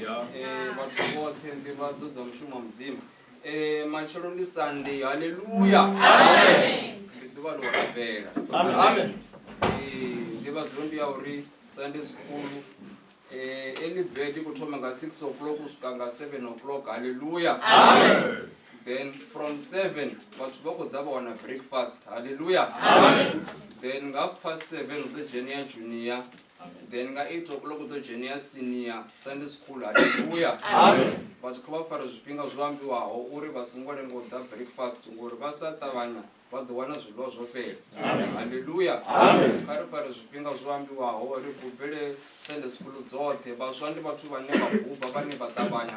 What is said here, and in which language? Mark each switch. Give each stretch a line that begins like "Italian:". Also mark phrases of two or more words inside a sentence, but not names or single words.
Venda: Vhathu vhoṱhe nḓivhadzo dza mushumo wa mudzimu. Matshelo ndi Sunday. Haleluya. Ndi ḓuvha ḽo rabela. Amen. Nḓivhadzo ndi ya uri
English: Sunday school early bird
Venda: i khou thoma nga 6 o'clock u swika nga 7 o'clock. Haleluya.
English: Then from
Venda: 7 vhathu vha khou ḓa vha wana breakfast. Haleluya. Then nga 7 u ḓo dzhena ya junior. Then nga 8 o'clock u ḓo dzhena ya
English: senior Sunday school.
Venda: Haleluya. Vhathu kha vha fara zwifhinga zwo ambiwaho uri vha songo lenga u ḓa breakfast ngori vha sa ṱavhanya vha ḓo wana zwiḽiwa zwo fhela. Haleluya. Kha ri fare zwifhinga zwo ambiwaho ri gubele
English: Sunday school
Venda: dzoṱhe. Vhaswa ndi vhathu vhane vha guba vhane vha ṱavhanya.